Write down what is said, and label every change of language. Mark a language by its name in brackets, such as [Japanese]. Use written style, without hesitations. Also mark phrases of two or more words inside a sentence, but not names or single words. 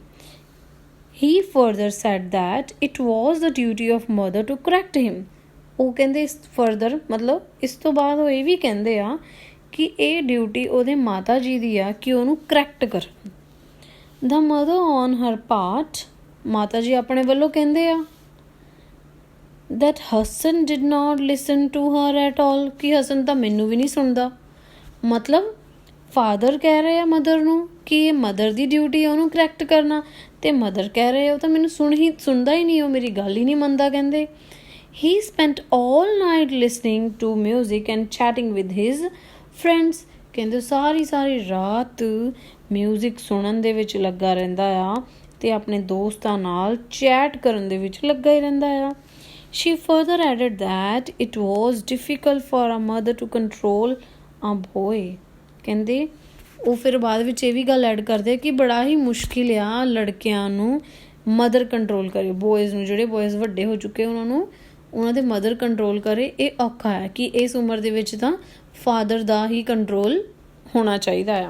[English] He further said that it was the duty of mother to correct him, [Punjabi] ਉਹ ਕਹਿੰਦੇ ਇਸ ਫਰਦਰ, ਮਤਲਬ ਇਸ ਤੋਂ ਬਾਅਦ ਉਹ ਇਹ ਵੀ ਕਹਿੰਦੇ ਆ ਕਿ ਇਹ ਡਿਊਟੀ ਉਹਦੇ ਮਾਤਾ ਜੀ ਦੀ ਆ ਕਿ ਉਹਨੂੰ ਕਰੈਕਟ ਕਰਨ। [English] The mother on her part, [Punjabi] ਮਾਤਾ ਜੀ ਆਪਣੇ ਵੱਲੋਂ ਕਹਿੰਦੇ ਆ [English] that Hassan did not listen to her at all, [Punjabi] ਕਿ ਹਸਨ ਤਾਂ ਮੈਨੂੰ ਵੀ ਨਹੀਂ ਸੁਣਦਾ। ਮਤਲਬ ਫਾਦਰ ਕਹਿ ਰਹੇ ਆ ਮਦਰ ਨੂੰ ਕਿ ਇਹ ਮਦਰ ਦੀ ਡਿਊਟੀ ਹੈ ਉਹਨੂੰ ਕਰੈਕਟ ਕਰਨਾ, ਤੇ ਮਦਰ ਕਹਿ ਰਹੇ ਉਹ ਤਾਂ ਮੈਨੂੰ ਸੁਣਦਾ ਹੀ ਨਹੀਂ, ਉਹ ਮੇਰੀ ਗੱਲ ਹੀ ਨਹੀਂ ਮੰਨਦਾ। [English] ਕਹਿੰਦੇ he spent all night listening to music and chatting with his friends। [Punjabi] ਕਹਿੰਦੇ ਸਾਰੀ ਰਾਤ ਮਿਊਜ਼ਿਕ ਸੁਣਨ ਦੇ ਵਿੱਚ ਲੱਗਾ ਰਹਿੰਦਾ ਆ ਤੇ ਆਪਣੇ ਦੋਸਤਾਂ ਨਾਲ ਚੈਟ ਕਰਨ ਦੇ ਵਿੱਚ ਲੱਗਾ ਹੀ ਰਹਿੰਦਾ ਆ। [English] She further added that it was difficult for a mother to control a boy। [Punjabi] ਕਹਿੰਦੇ ਉਹ ਫਿਰ ਬਾਅਦ ਵਿੱਚ ਇਹ ਵੀ ਗੱਲ ਐਡ ਕਰਦੇ ਕਿ ਬੜਾ ਹੀ ਮੁਸ਼ਕਿਲ ਆ ਲੜਕਿਆਂ ਨੂੰ [English] mother control [Punjabi] ਕਰੇ, ਬੋਇਜ਼ ਨੂੰ, ਜਿਹੜੇ ਬੋਇਜ਼ ਵੱਡੇ ਹੋ ਚੁੱਕੇ ਉਹਨਾਂ ਨੂੰ ਉਹਨਾਂ ਦੇ [English] mother control [Punjabi] ਕਰੇ। ਇਹ ਔਖਾ ਹੈ ਕਿ ਇਸ ਉਮਰ ਦੇ ਵਿੱਚ ਤਾਂ ਫਾਦਰ ਦਾ ਹੀ ਕੰਟਰੋਲ ਹੋਣਾ ਚਾਹੀਦਾ ਆ।